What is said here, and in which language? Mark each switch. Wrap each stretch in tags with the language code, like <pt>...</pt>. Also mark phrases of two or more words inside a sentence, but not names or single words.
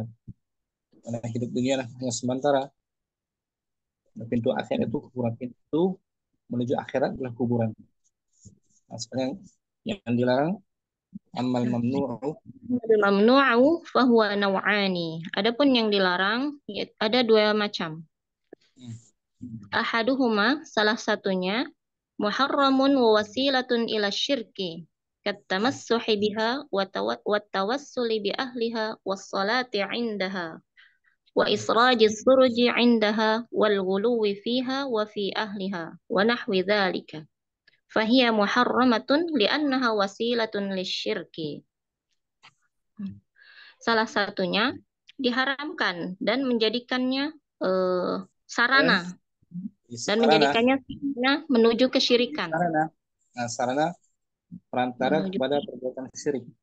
<id>Karena hidup dunia hanya sementara. Pintu akhirat itu kuburan, pintu menuju akhirat adalah kuburan. Nah, sekarang yang dilarang amal</id> <ar>الممنوع فهو نوعان.</ar> <id>Adapun yang dilarang ada dua macam.</id> <ar>Ahaduhuma,</ar> <id>salah satunya</id> <ar>محرم ووسيلة إلى الشرك كالتمسح بها والتوسل بأهلها والصلاة عندها وإسراج السرج عندها والغلو فيها وفي أهلها ونحو ذلك فهي محرمة لأنها وسيلة للشرك.</ar> <id>Salah satunya diharamkan dan menjadikannya sarana dan sarana, menjadikannya menuju kesyirikan. sarana. Nah, sarana perantara Menuju. kepada perbuatan syirik.</id>